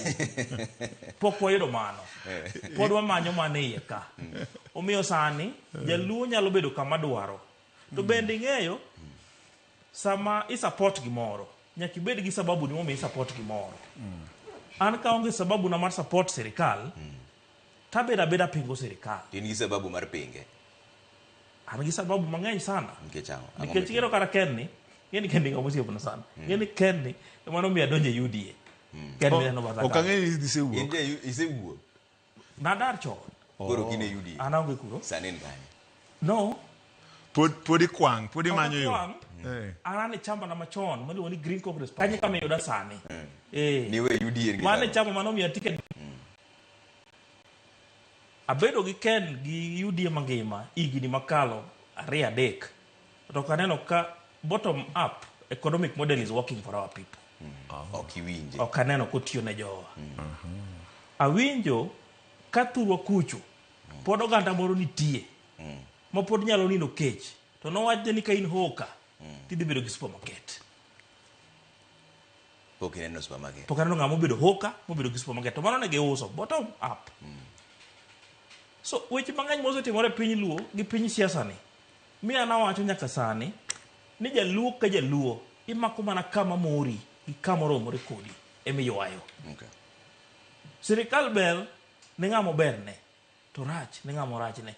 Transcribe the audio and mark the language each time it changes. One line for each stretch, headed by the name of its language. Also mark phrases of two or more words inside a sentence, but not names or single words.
Luo (Kenya and Tanzania): Pok wayudo mano. Pod wamanyo mane iye ka. Omiyo sani jaluo nyalo bedo kama dwaro. To bende ing'eyo sama i-support gimoro, nyaka ibed gi sababu ni momiyo i-support gimoro. An ka onge sababu na mar support sirikal, tabeda beda pingo sirikal. In gi sababu mar pinge. An gi sababu mang'eny sana. Nikech kiro kara Kenni, ngeni kendi ng'amo siepna sana. Ngeni Kenni, emano miya donje UDA. Kenni neno bataka. Okang'e ni isewuok. In isewuok. Nadar chon. Koro kine UDA. An aonge kuro. Sani en kanye. No. Podi kwang, podi manyo yo. An e chamba na machon, maluongo ni Green Congress. Kanye kama yuda sani. Niwe UDA. Mane chamba mano miya ticket. Abedo gi Ken gi UDA mangima, higni makalo 2-3. To kaneno ka
English: bottom up economic model is working for our people.
Luo (Kenya and Tanzania): Okiwinje. Ok aneno kotiyo ne jowa. Awinjo ka thurwa kucho, pod oganda moro nitie. Ma pod nyalo nino kech. To nowachne ni ka in hoka, tidhi bedo gi supermarket. Pok ineno supermarket. Pok aneno ng'ama obedo hoka, mobedo gi supermarket. To mano ne giuso,
English: bottom up.
Luo (Kenya and Tanzania): So, weche mang'eny mosetimore piny luo gi piny siasa ni. Miya nawacho nyaka sani, ni jaluo ka jaluo, imako mana kama mori, gi kama oromore kodi, emiywayo. Sirikal ber, ne ng'ama ber ne. To rach, ne ng'ama rach ne.